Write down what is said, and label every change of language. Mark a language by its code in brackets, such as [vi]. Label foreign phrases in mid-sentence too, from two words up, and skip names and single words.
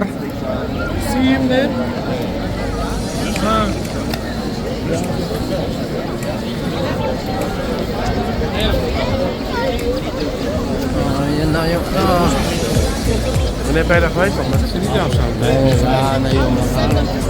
[en] See him there? [tl] Ayan na yung [nl] Wanneer ben je daar geweest dan? Met de niet af samen? [tl] wala na yung mga